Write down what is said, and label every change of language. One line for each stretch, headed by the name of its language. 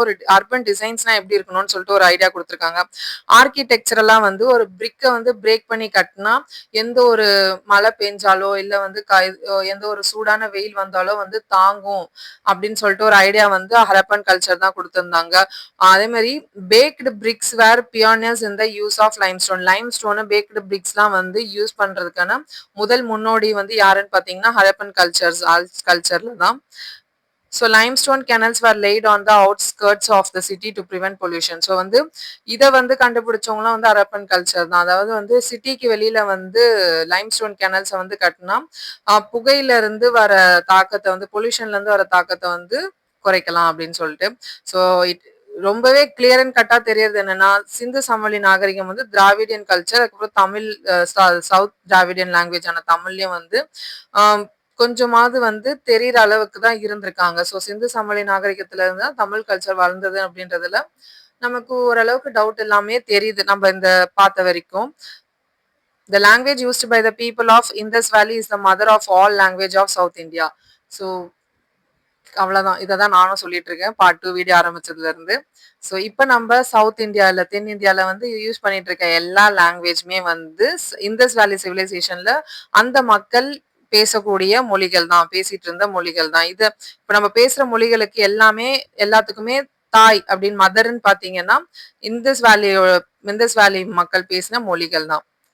Tamil: ஒரு அர்பன் டிசைன்ஸ்லாம் எப்படி இருக்கணும்னு சொல்லிட்டு ஒரு ஐடியா குடுத்துருக்காங்க. ஆர்க்கிடெக்சரலா வந்து ஒரு பிரிக்க வந்து பிரேக் பண்ணி கட்டினா, எந்த ஒரு மழை பெஞ்சாலோ, இல்ல வந்து எந்த ஒரு சூடான வெயில் வந்தாலோ வந்து தாங்கும் அப்படின்னு சொல்லிட்டு ஒரு ஐடியா வந்து ஹரப்பன் கல்ச்சர் தான் குடுத்திருந்தாங்க.
English: அதே மாரி baked bricks were pioneers in the use of limestone.
Tamil: Limestone packed பிரிக்ஸ்லாம் வந்து யூஸ் பண்றதுக்கான முதல் முன்னோடி வந்து யாருன்னு பார்த்தீங்கன்னா, ஹரப்பன் கல்ச்சர்ல தான்.
English: So limestone canals were laid on the outskirts of the city to prevent pollution.
Tamil: So வந்து இத வந்து கண்டுபிடிச்சவங்கலாம் வந்து ஹரப்பன் கல்ச்சர் தான். அதாவது வந்து சிட்டிக்கு வெளியில வந்து லைம்ஸ்டோன் கேனல்ஸ வந்து கட்டினா புகையில இருந்து வர தாக்கத்த வந்து பொல்யூஷன்ல இருந்து வர தாக்கத்த வந்து குறைக்கலாம் அப்படின்னு சொல்லிட்டு. ஸோ ரொம்பவே கிளியர் அண்ட் கட்டா தெரியறது என்னன்னா சிந்து சமவெளி நாகரிகம் வந்து திராவிடியன் கல்ச்சர், அதுக்கப்புறம் தமிழ் சவுத் திராவிடியன் லாங்குவேஜான தமிழ்லயும் வந்து கொஞ்சமாவது வந்து தெரியிற அளவுக்கு தான் இருந்திருக்காங்க. ஸோ சிந்து சமவெளி நாகரிகத்துல இருந்து தான் தமிழ் கல்ச்சர் வளர்ந்தது அப்படின்றதுல நமக்கு ஓரளவுக்கு டவுட் எல்லாமே தெரியுது நம்ம இந்த பார்த்த வரைக்கும்.
English: The language used by the people of Indus Valley is the mother of all language of South India.
Tamil: So அவ்வளவுதான். இததான் நானும் சொல்லிட்டு இருக்கேன் பார்ட் 2 வீடியோ ஆரம்பிச்சதுல இருந்து. ஸோ இப்ப நம்ம சவுத் இந்தியால தென் இந்தியால வந்து யூஸ் பண்ணிட்டு இருக்க எல்லா லாங்குவேஜ்மே வந்து இந்தஸ் வேலி சிவிலைசேஷன்ல அந்த மக்கள் பேசக்கூடிய மொழிகள் தான். பேசிட்டு இருந்த மொழிகள் தான். இப்ப நம்ம பேசுற மொழிகளுக்கு எல்லாத்துக்குமே தாய் அப்படின்னு மதர்ன்னு பார்த்தீங்கன்னா, இந்தஸ் வேலியோ இந்தஸ் வேலி மக்கள் பேசின மொழிகள் தான்.